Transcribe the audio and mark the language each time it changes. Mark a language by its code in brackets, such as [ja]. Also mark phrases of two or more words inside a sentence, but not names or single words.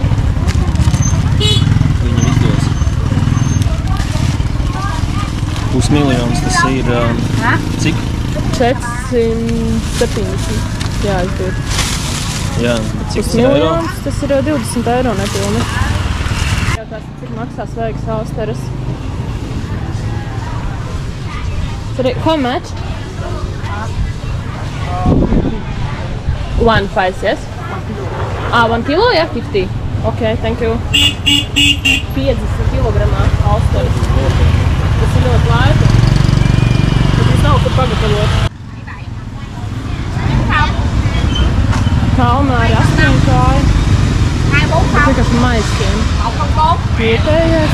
[lv] Viņam izdos. Pusmiljons tas ir, cik? 470. Jā, izdod. Jā, bet cik tas ir eiro? Tas ir 20 eiro nepilni. Jā, tās cik maksā svaigas austeres. [en] Sorry, how much? 1 price, yes? 1 kilo, yeah, 50. Okay, thank you. [lv] 50 kilogramā austeres. Tas ir ļoti laika. Bet tas nav kur pagatavot. Kalmāri 8 kāju. Tas vienkārši maiskiem. Vietējais.